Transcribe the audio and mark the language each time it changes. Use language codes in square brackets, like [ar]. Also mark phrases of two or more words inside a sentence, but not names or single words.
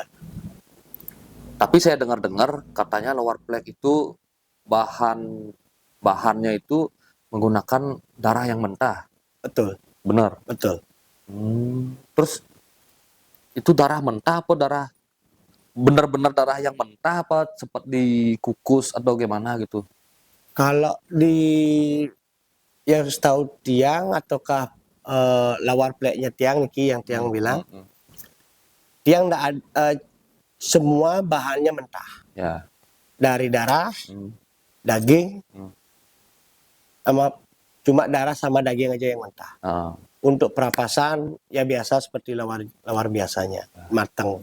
[id] Tapi saya dengar-dengar katanya lawar plek itu bahannya itu menggunakan darah yang mentah. Betul. Benar. Betul. Terus itu darah mentah apa benar-benar darah yang mentah apa sempat dikukus atau gimana gitu? Kalau di yang setahu tiang ataukah lawar pleknya tiang Niki yang tiang bilang, tiang enggak semua bahannya mentah. Ya. Dari darah, daging, cuma darah sama daging aja yang mentah. Untuk perapasan ya biasa seperti lawar biasanya, matang.